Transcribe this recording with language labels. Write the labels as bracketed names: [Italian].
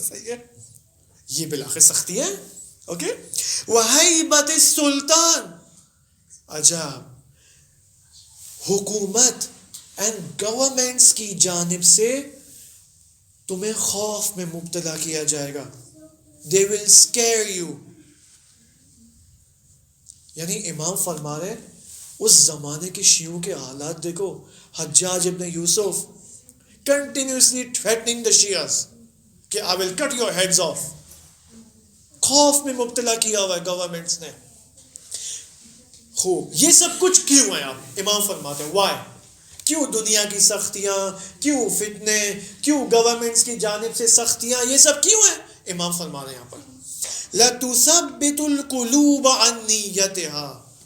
[Urdu] صحیح ہے، یہ بلاخر سختی ہے. اوکے، وہیبت السلطان، عجاب، حکومت اینڈ گورنمنٹس کی جانب سے تمہیں خوف میں مبتلا کیا جائے گا. [English] They will scare you. [Urdu] یعنی امام فرما رہے اس زمانے کے شیعوں کے حالات دیکھو. [English] Hajjaj ibn Yusuf continuously threatening the Shias [Urdu] کہ [English] I will cut your heads off. [Urdu] خوف میں مبتلا کیا ہوا ہے گورنمنٹس نے. خوب، یہ سب کچھ کیوں ہے؟ آپ امام فرماتے ہیں وائی، کیوں دنیا کی سختیاں، کیوں فتنے، کیوں گورنمنٹس کی جانب سے سختیاں، یہ سب کیوں ہیں؟ امام فرما رہے ہیں یہاں پر [Arabic] لَتُثَبِّتُ الْقُلُوبَ عَنْ نِيَّتِهَا.